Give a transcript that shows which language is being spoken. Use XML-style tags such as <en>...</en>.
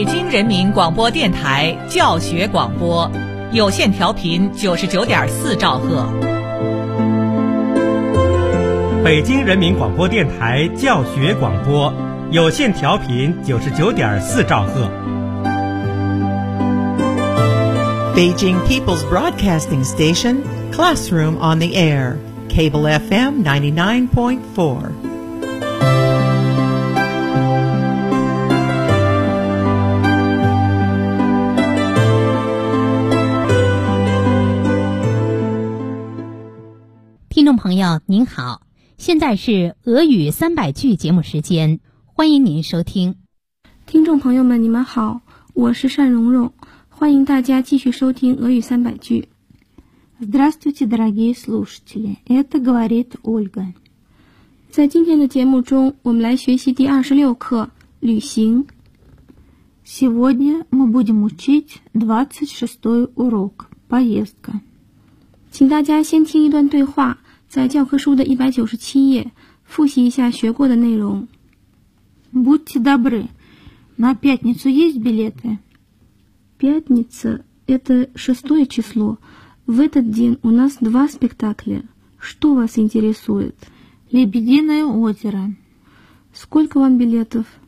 <zh>人民广播电台教学广播，有线调频99.4兆赫。北京人民广播电台教学广播，有线调频99.4兆赫。</zh> <en>Beijing People's Broadcasting Station, Classroom on the Air, Cable FM 99.4.</en> <zh>Hello, 朋友您好，现在是俄语三百句节目时间，欢迎您收听。听众朋友们你们好，我是单蓉蓉，欢迎大家继续收听俄语三百句。</zh> <ru>Здравствуйте, дорогие слушатели, это говорит Ольга.</ru> <zh>在今天的节目中我们来学习第26课旅行。</zh> <ru>Сегодня мы будем учить 26 урок, поездка.</ru> <zh>请大家先听一段对话，在教科书的197页复习一下学过的内容。</zh> <ru>Будьте добры, на пятницу есть билеты? Пятница – это 6 число. В этот день у нас 2 спектакля. Что вас интересует? Лебединое озеро. Сколько вам билетов?</ru>